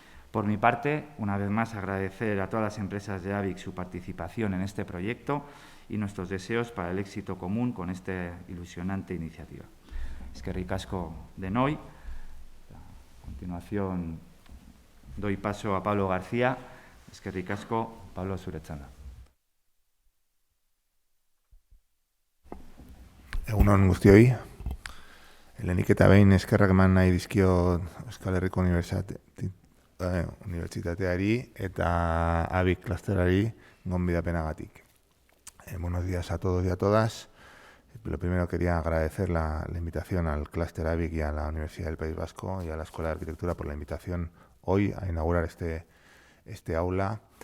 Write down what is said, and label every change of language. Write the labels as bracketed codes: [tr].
[es] Por mi parte, una vez más agradecer a todas las empresas de AVIC su participación en este proyecto y nuestros deseos para el éxito común con esta ilusionante iniciativa. [eu] Eskerrik asko denoi. [es] A continuación doy paso a Pablo García. [eu] Eskerrik asko, Pablo, zuretzan da. Egun on guztioi. Lehenik eta behin eskerrak eman nahi dizkio Euskal Herriko Unibertsitateari eta AVIC klasterari gonbidapenagatik. [es] Buenos días a todos y a todas. Lo primero quería agradecer la invitación al clúster AVIC y a la Universidad del País Vasco y a la Escuela de Arquitectura por la invitación hoy a inaugurar este aula.